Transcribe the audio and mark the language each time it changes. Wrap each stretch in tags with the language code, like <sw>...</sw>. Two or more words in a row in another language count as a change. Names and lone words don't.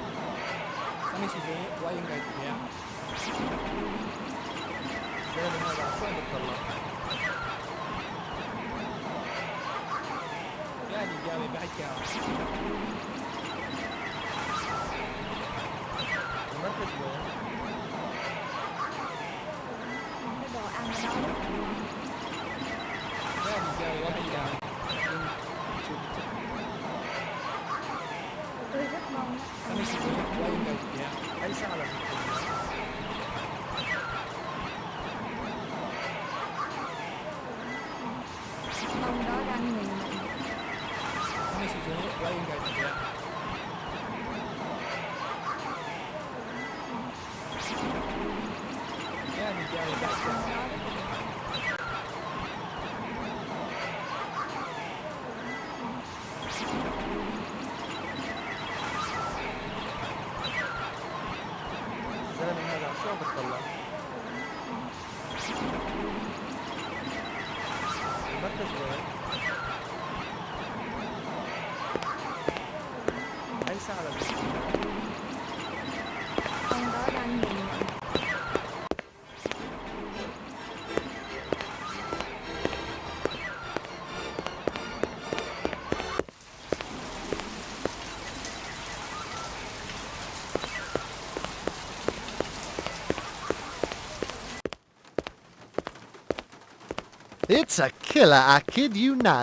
<vi>Cái đồ ăn ở đó. Tôi rất mong</vi> <ar>ساعة لازم تكون</ar> <vi>Ông đó đang nhìn mình.</vi> <tl>Sana si Joe, why yung guard kaya? Yan, hindi ako guard.</tl> <ar>الزلمة هذا شو عم بتطلع؟ المركز وين؟ أي ساعة لازم تكون؟</ar> <vi>Ông đó đang nhìn mình.</vi> <en>It's a killer, I kid you not.</en>